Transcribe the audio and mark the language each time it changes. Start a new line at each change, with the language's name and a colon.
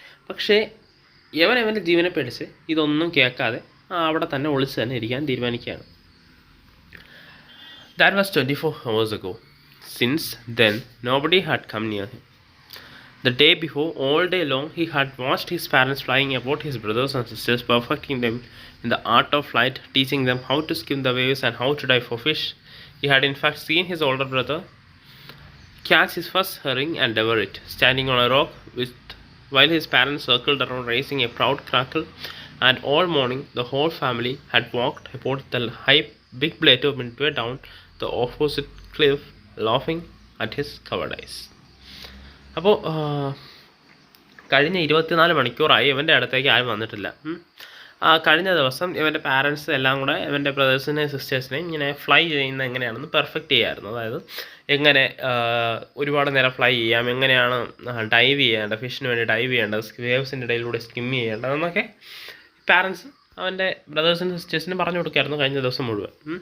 Malayalam: പക്ഷേ അവൻ്റെ ജീവനെ പേടിച്ച് ഇതൊന്നും കേൾക്കാതെ അവിടെ തന്നെ ഒളിച്ച് തന്നെ ഇരിക്കാൻ തീരുമാനിക്കുകയാണ്.
English: That was 24 hours ago. Since then, nobody had come near him. The day before, all day long, he had watched his parents flying about his brothers and sisters, perfecting them in the art of flight, teaching them how to skim the waves and how to dive for fish. He had in fact seen his older brother catch his first herring and devour it, standing on a rock while his parents circled around, raising a proud crackle. And all morning, the whole family had walked about the big plateau midway down the opposite cliff, laughing at his covered eyes.
Malayalam: അപ്പോൾ കഴിഞ്ഞ 24 മണിക്കൂറായി ഇവൻ്റെ അടുത്തേക്ക് ആരും വന്നിട്ടില്ല. കഴിഞ്ഞ ദിവസം ഇവൻ്റെ പാരൻസ് എല്ലാം കൂടെ ഇവൻ്റെ ബ്രദേഴ്സിനെയും സിസ്റ്റേഴ്സിനെയും ഇങ്ങനെ ഫ്ലൈ ചെയ്യുന്ന എങ്ങനെയാണെന്ന് പെർഫെക്റ്റ് ചെയ്യായിരുന്നു. അതായത് എങ്ങനെ ഒരുപാട് നേരം ഫ്ലൈ ചെയ്യാം, എങ്ങനെയാണ് ഡൈവ് ചെയ്യേണ്ടത്, ഫിഷിന് വേണ്ടി ഡൈവ് ചെയ്യേണ്ടത്, വേവ്സിൻ്റെ ഇടയിലൂടെ സ്കിം ചെയ്യേണ്ടതെന്നൊക്കെ പാരൻസ് അവൻ്റെ ബ്രദേഴ്സിനും സിസ്റ്റേഴ്സിനും പറഞ്ഞു കൊടുക്കായിരുന്നു കഴിഞ്ഞ ദിവസം മുഴുവൻ.